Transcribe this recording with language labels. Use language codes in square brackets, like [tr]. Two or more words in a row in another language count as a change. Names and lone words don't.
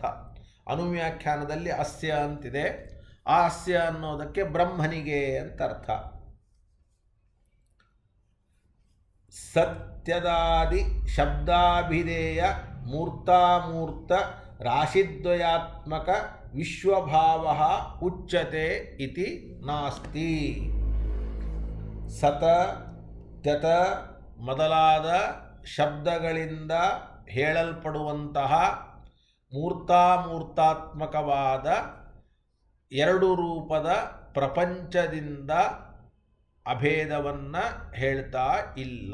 [kn] ಅನುವ್ಯಾಖ್ಯಾನದಲ್ಲಿ ಅಸ್ಯ ಅಂತಿದೆ, ಆ ಅಸ್ಯ ಅನ್ನೋದಕ್ಕೆ ಬ್ರಹ್ಮನಿಗೆ ಅಂತ ಅರ್ಥ. [sa] ಸತ್ಯದಾದಿ ಶಬ್ದಾಭಿಧೇಯ ಮೂರ್ತಾಮೂರ್ತ ರಾಶಿದ್ವಯಾತ್ಮಕ ವಿಶ್ವಭಾವ ಉಚ್ಯತೆ ಇತಿ ನಾಸ್ತಿ. [kn] ಸತ ತ್ಯತ ಮೊದಲಾದ ಶಬ್ದಗಳಿಂದ ಹೇಳಲ್ಪಡುವಂತಹ ಮೂರ್ತಾಮೂರ್ತಾತ್ಮಕವಾದ ಎರಡು ರೂಪದ ಪ್ರಪಂಚದಿಂದ ಅಭೇದವನ್ನು ಹೇಳ್ತಾ ಇಲ್ಲ.